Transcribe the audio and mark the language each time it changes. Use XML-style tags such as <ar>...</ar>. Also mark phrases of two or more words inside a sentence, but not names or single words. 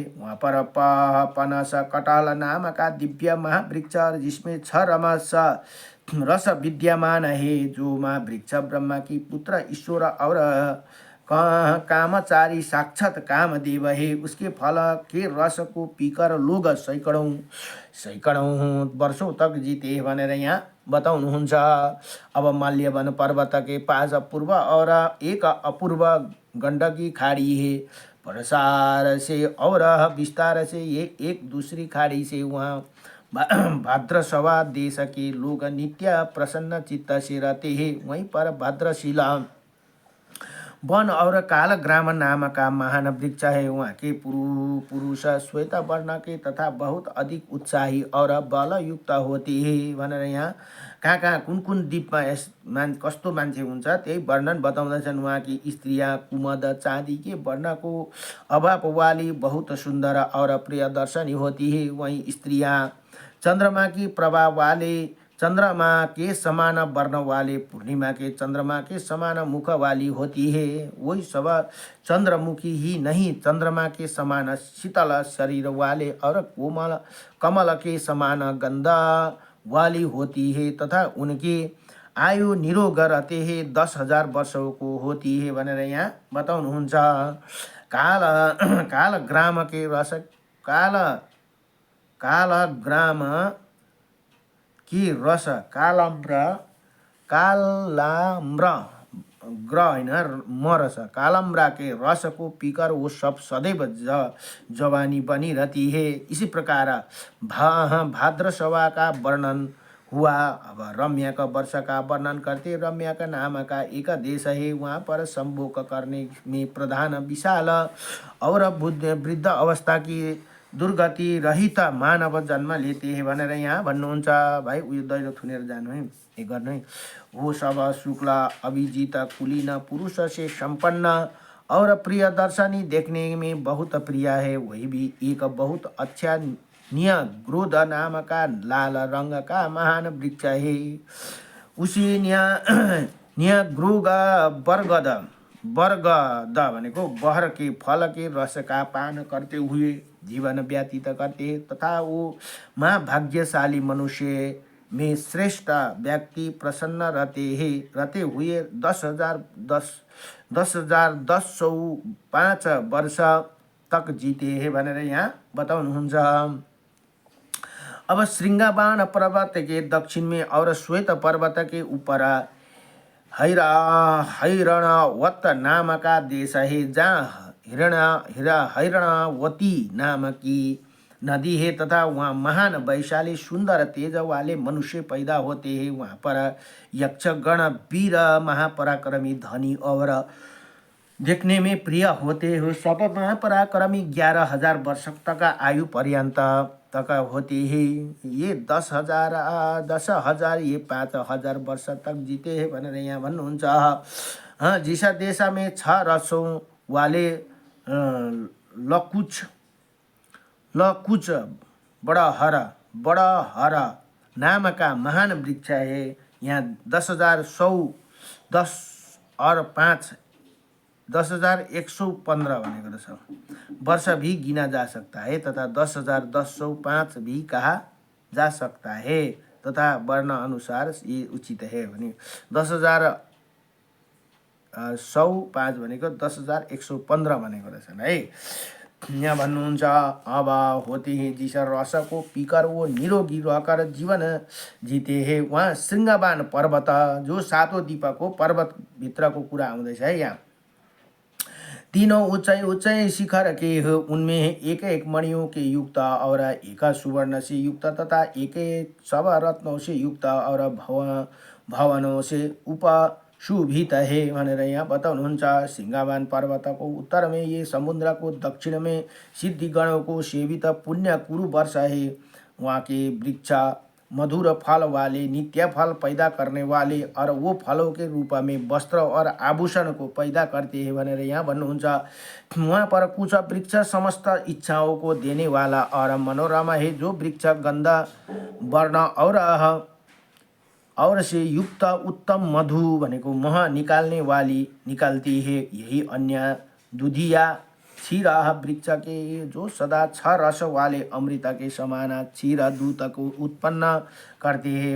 <hi>वहाँ पर पनस कटाल नाम का दिव्य महावृक्ष जिसमें 6 रस विद्यमान है। जो महावृक्ष ब्रह्मा की पुत्र ईश्वर और कामचारी साक्षात कामदेव है। उसके फल के रस को पीकर लोग सैकड़ों वर्षों तक जीते</hi> <ne>भनेर यहाँ बताउनुहुन्छ।</ne> <hi>अब माल्यवन पर्वत के पास पूर्व और एक अपूर्व गंडकी खाड़ी है। प्रसार से और विस्तार से ये एक दूसरी खाड़ी से वहाँ भाद्रसवा देश के लोग नित्य प्रसन्न चित्त से रहते हैं। वहीं पर भाद्रशिला वन और कालग्राम नाम का महान वृक्ष है। वहाँ के पुरुष श्वेत वर्ण के तथा बहुत अधिक उत्साही और बलयुक्त होते हैं</hi> <ne>भनेर यहाँ कहाँ कुन द्वीपमा कस्तो मान्छे हुन्छ त्यही वर्णन बताउँदछन्।</ne> <hi>वहाँ की स्त्रियाँ कुमद चाँदी के वर्ण को अभाव वाली बहुत सुंदर और प्रियदर्शनी होती है। वहीं स्त्रियाँ चंद्रमा की प्रभाव वाले चंद्रमा के समान वर्ण वाले पूर्णिमा के चंद्रमा के समान मुख वाली होती है। वही सब चंद्रमुखी ही नहीं चंद्रमा के समान शीतल शरीर वाले और कमल के समान गंधा वाली होती है तथा उनकी आयु निरोग रहते हैं 10,000 वर्षों को होती है</hi> <ne>भनेर यहाँ बताउनुहुन्छ।</ne> <hi>कालग्राम के रस कालग्राम की रस कालाम्र ग्रह होइन मरस कालम्रा के रस को पीकर वो सब सदैव जवानी बनी रहती है। इसी प्रकार भाद्रसवा का वर्णन हुआ। अब रम्या का वर्ष का वर्णन करते। रम्या का नाम का एक देश है। वहाँ पर संभोग करने में प्रधान विशाल और वृद्ध अवस्था की दुर्गति रहित मानव जन्म लेते हैं</hi> <ne>भनेर यहाँ भन्नुहुन्छ। भाइ उयो दैलो थुनेर जानु है ये गर्नु है।</ne> <hi>वो सब शुक्ला अभिजित कुलीन पुरुष से संपन्न और प्रिय दर्शनी देखने में बहुत प्रिय है। वही भी एक बहुत अच्छा न्यग्रोध नाम का लाल रंग का महान वृक्ष है। उसी न्यग्रोग बरगद</hi> <ne>भनेको बहर</ne> <hi>के फल के रस का पान करते हुए जीवन व्यतीत करते तथा वो महाभाग्यशाली मनुष्य में श्रेष्ठ व्यक्ति प्रसन्न रहते हुए 10,105 वर्ष तक जीते हैं</hi> <ne>भनेर यहाँ बताउनुहुन्छ।</ne> <hi>अब श्रृंगाबाण पर्वत के दक्षिण में और श्वेत पर्वत के ऊपर हैरणवत नाम का देश है। जहाँ हिरणावती नाम की नदी है तथा वहाँ महान वैशाली सुंदर तेज वाले मनुष्य पैदा होते हैं। वहाँ पर यक्षगण वीर महापराक्रमी धनी और देखने में प्रिय होते हैं। सब महापराक्रमी 11,000 वर्ष तक आयु पर्यंत तक होते हैं। ये 10,000 ये 5,000 वर्ष तक जीते हैं</hi> <ne>भनेर यहाँ भन्नुहुन्छ।</ne> <hi>जिसा देशा में 6 रसों वाले लकुच बड़ा हरा नाम का महान वृक्ष है। यहाँ 10 और 5 10,115</hi> <ne>भनेको रहेछ</ne> <hi>वर्ष भी गिना जा सकता है तथा 10,105 भी कहा जा सकता है तथा वर्ण अनुसार ये उचित है</hi> <ne>भने 10,105 भनेको 10,115 भनेको रहेछन् है। यहाँ भन्नुहुन्छ</ne> <hi>अब होते हैं जिस रस को पीकर वो निरोगी रहकर जीवन जीते हैं। वहाँ श्रृंगवान पर्वत जो</hi> <ne>7 दीपको पर्वत भित्र को कुरा आउँदैछ है।</ne> <hi>यहाँ तीनों ऊंचाई शिखर के हो, उनमें एक एक मणियों के युक्त और एक सुवर्ण से युक्त तथा एक सब रत्नों से युक्त और भवनों से उपशोभित है</hi> <ne>भनेर यहाँ बताउनुहुन्छ।</ne> <hi>सिंहवान पर्वतको उत्तर में ये समुद्र को दक्षिण में सिद्धिगणों को सेवित पुण्य कुरु वर्ष है। वहाँ के वृक्ष मधुर फल वाले नित्य फल पैदा करने वाले और वो फलों के रूप में वस्त्र और आभूषण को पैदा करते हैं</hi> <ne>भनेर यहाँ भन्नुहुन्छ।</ne> <hi>वहाँ पर कुछ वृक्ष समस्त इच्छाओं को देने वाला और मनोरमा है। जो वृक्ष गंधा वर्ण और से युक्त उत्तम मधु</hi> <ne>भनेको मह</ne> <hi>निकालती है। यही अन्य दुधिया क्षीर वृक्ष के जो सदा 6 रस वाले अमृत के समान क्षीर दूत को उत्पन्न करते हैं।</hi>